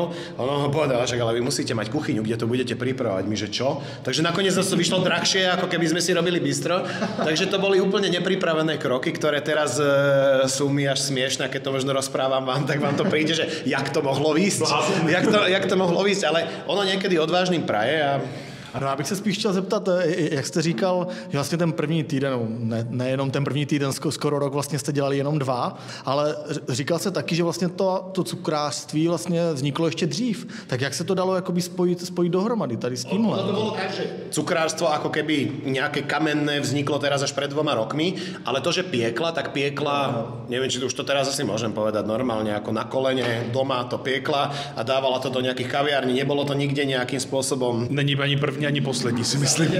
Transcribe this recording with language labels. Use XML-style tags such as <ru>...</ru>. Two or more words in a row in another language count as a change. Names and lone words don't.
<sk>Ono povedala, že ale vy musíte mať kuchyňu, kde to budete pripravovať. My, že čo? Takže nakoniec nás to vyšlo drahšie, ako keby sme si robili bistro. Takže to boli úplne nepripravené kroky, ktoré teraz sú mi až smiešné, keď to možno rozprávam vám, tak vám to príde, že jak to mohlo výsť. Jak to mohlo výsť, ale ono niekedy odvážným praje a...</sk> <cs>Ano, já bych se spíš chtěl zeptat, jak jste říkal, že vlastně ten první týden, nejenom ten první týden, skoro rok vlastně jste dělali jenom 2, ale říkal se taky, že vlastně to cukrářství vlastně vzniklo ještě dřív. Tak jak se to dalo jakoby spojit dohromady tady s tímhle?</cs> <sk>To bolo tak, že cukrárstvo ako keby nejaké kamenné vzniklo teraz až pred 2 rokmi, ale to, že piekla, neviem, či už to teraz asi môžem povedať normálne, ako na kolene, doma to piekla a dávala to do nejakých kaviarní, nebolo to nikde nejakým spôsobom...</sk> <cs>Není ani první, ani poslední, si myslím.</cs>